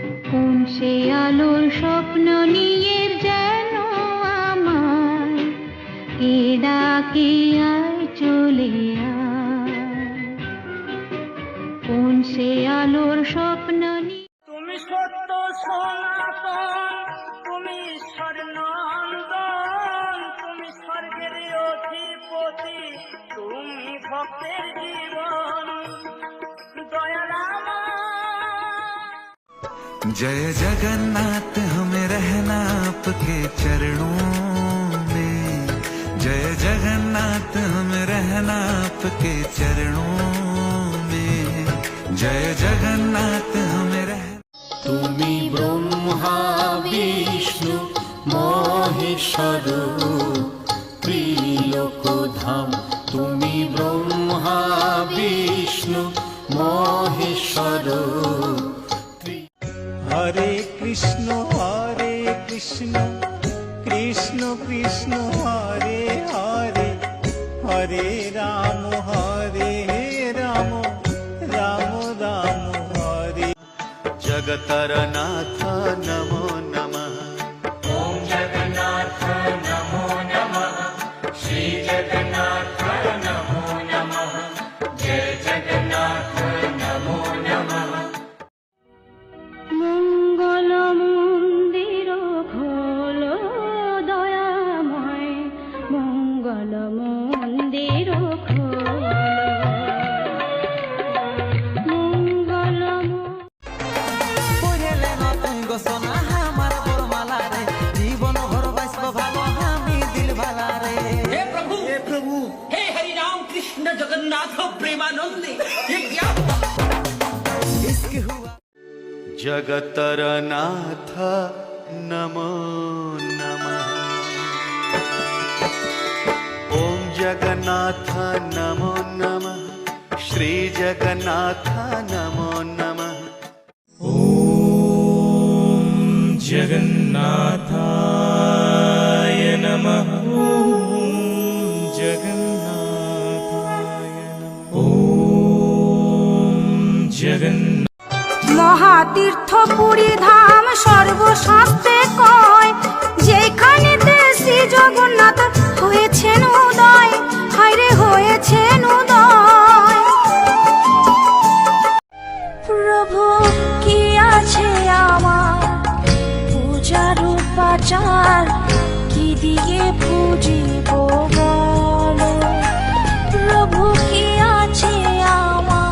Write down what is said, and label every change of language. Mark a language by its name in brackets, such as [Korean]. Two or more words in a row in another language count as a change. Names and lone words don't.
[Bangla] কোন সে আলোর স্বপ্ন নিয়ে যেন আমার কে ডাকে আয় চলে আয়, কোন সে আলোর স্বপ্ন নিয়ে। তুমি সত্য সনাতন, তুমি স্বর্ণান্দন, তুমি স্বর্গের অধিপতি, তুমি ভক্তের জীবন দয়ারাম। [Hindi] जय जगन्नाथ हमें रहना आपके चरणों में, जय जगन्नाथ हमें रहना आपके चरणों में, जय जगन्नाथ हमें रहना। [Bangla] তুমি ব্রহ্মা বিষ্ণু মহেশ্বর ত্রিলোকধাম, তুমি ব্রহ্মা বিষ্ণু মহেশ্বর। [Sanskrit] হরে কৃষ্ণ কৃষ্ণ কৃষ্ণ হরে হরে, হরে রাম রাম রাম হরে। जगतर नाथ नमो नमः, ओम जगन्नाथ नमो नमः, श्री जगन्नाथ नमो नमः, जय जगन्नाथ नमो नमः। [Bangla] মঙ্গল মন্দির খোলো দয়াময়, মঙ্গল মন্দির খোলো, মঙ্গল জীবন ভর বাঁচব ভালো আমি দিল ভালা রে। [Hindi] हे प्रभु, हे हरि राम कृष्ण जगन्नाथ प्रेमानंदी, ये क्या? [Sanskrit] जगतर नाथ नमो नमः, ओम जगन्नाथ नमो नमः, श्री जगन्नाथ नमो नमः। ओम जगन्नाथाय नमः, ओम जगन्नाथाय नमः, ओम जगन्नाथ। [Bangla] মহাতীর্থ পুরী ধাম সর্বশাস্ত্রে কয়, যেখানেতে শ্রী জগন্নাথ হয়েছেন উদয়, হায়রে হয়েছেন উদয়। প্রভু কি আছে আমার পূজার উপাচার, কি দিয়ে পুজিব বলো, প্রভু কি আছে আমার।